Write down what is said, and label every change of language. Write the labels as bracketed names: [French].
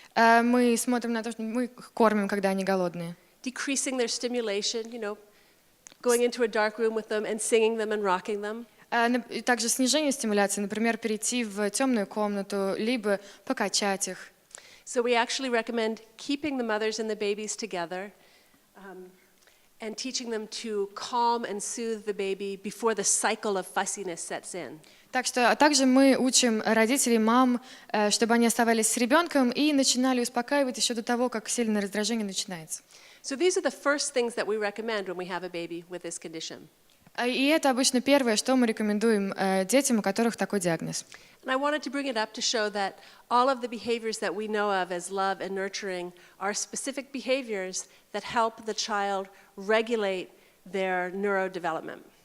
[Russian] мы смотрим на то, что мы их кормим, когда они голодные. [English] decreasing their stimulation, going into a dark room with them and singing them and rocking them. [Russian] И также снижение стимуляции, например, перейти в темную комнату, либо покачать их. [English] So we actually recommend keeping the mothers and the babies together and teaching them to calm and soothe the baby before the cycle of fussiness sets in. [Russian] А также мы учим родителей, мам, чтобы они оставались с ребенком и начинали успокаивать еще до того, как сильное раздражение начинается. [English] So these are the first things that we recommend when we have a baby with this condition. [Russian] И это обычно первое, что мы рекомендуем детям, у которых такой диагноз. [English] And I wanted to bring it up to show that all of the behaviors that we know of as love and nurturing are specific behaviors that help the child regulate their neurodevelopment.